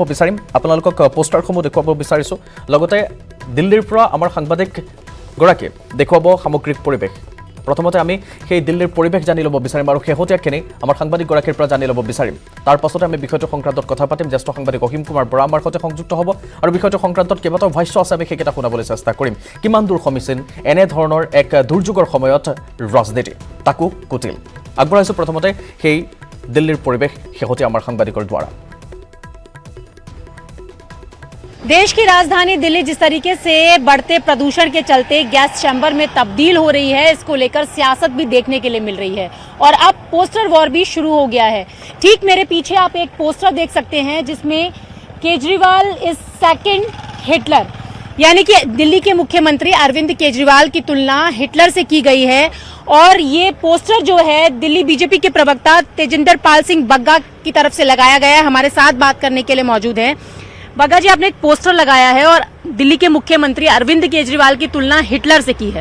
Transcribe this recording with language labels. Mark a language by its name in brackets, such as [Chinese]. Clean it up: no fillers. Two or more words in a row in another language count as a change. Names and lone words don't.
[Assamese] বিচাৰিম আপোনালোকক পোষ্টাৰসমূহ দেখুৱাব বিচাৰিছোঁ লগতে দিল্লীৰ পৰা আমাৰ সাংবাদিক গৰাকী দেখুৱাব সামগ্ৰিক পৰিৱেশ প্ৰথমতে আমি সেই দিল্লীৰ পৰিৱেশ জানি ল'ব বিচাৰিম আৰু শেহতীয়াখিনি আমাৰ সাংবাদিক গৰাকীৰ পৰা জানি ল'ব বিচাৰিম তাৰ পাছতে আমি বিষয়টো সংক্ৰান্তত কথা পাতিম জ্যেষ্ঠ সাংবাদিক অসীম কুমাৰ বৰা আমাৰ সৈতে সংযুক্ত হ'ব আৰু বিষয়টো সংক্ৰান্তত কেইবাটাও ভাষ্য আছে আমি সেইকেইটা শুনাবলৈ চেষ্টা কৰিম কিমান দূৰ সমীচীন এনেধৰণৰ এক দুৰ্যোগৰ সময়ত ৰাজনীতি তাকো কুটিল আগবঢ়াইছোঁ প্ৰথমতে সেই দিল্লীৰ পৰিৱেশ শেহতীয়া আমাৰ সাংবাদিকৰ দ্বাৰা [Hindi] देश की राजधानी दिल्ली जिस तरीके से बढ़ते प्रदूषण के चलते [English] gas chamber [Hindi] में तब्दील हो रही है इसको लेकर सियासत भी देखने के लिए मिल रही है और अब [English] poster war [Hindi] भी शुरू हो गया है ठीक मेरे पीछे आप एक पोस्टर देख सकते हैं जिसमें [English] Kejriwal is second Hitler [Hindi] यानी कि दिल्ली के मुख्यमंत्री अरविंद केजरीवाल की तुलना हिटलर से की गई है और ये पोस्टर जो है दिल्ली बीजेपी के प्रवक्ता तेजिंदर पाल सिंह बग्गा की तरफ से लगाया गया है हमारे साथ बात करने के लिए मौजूद है बग्गा जी आपने एक पोस्टर लगाया है और दिल्ली के मुख्यमंत्री अरविंद केजरीवाल की तुलना हिटलर से की है